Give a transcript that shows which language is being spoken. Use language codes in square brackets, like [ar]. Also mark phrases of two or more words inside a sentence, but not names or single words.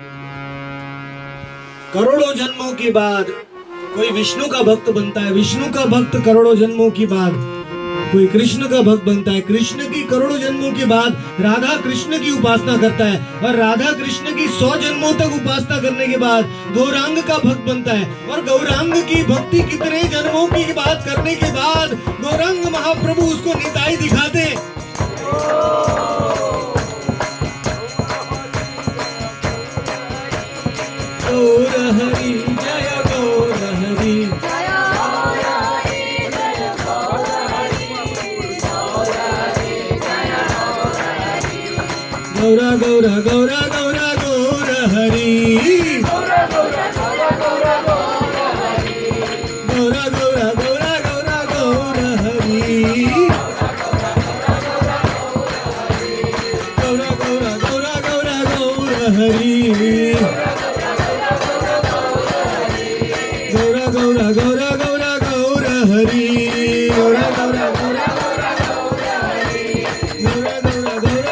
[hi] करोड़ों जन्मों के बाद कोई विष्णु का भक्त बनता है, विष्णु का भक्त करोड़ों जन्मों के बाद कोई कृष्ण का भक्त बनता है, कृष्ण की करोड़ों जन्मों के बाद राधा कृष्ण की उपासना करता है, और राधा कृष्ण की 100 जन्मों तक उपासना करने के बाद गौरांग का भक्त बनता है, और गौरांग की भक्ति कितने जन्मों की बात करने के बाद गौरांग महाप्रभु उसको निताई दिखाते हैं। गौर हरि जय गौर हरि गौरा गौरा गौरा गौरा गौर हरि गौरा गौरा गौरा गौरा गौर हरि गौरा गौरा गौरा गौरा गौर हरि गौरा गौरा गौरा गौरा गौर हरि गौरा गौरा गौरा गौरा गौरा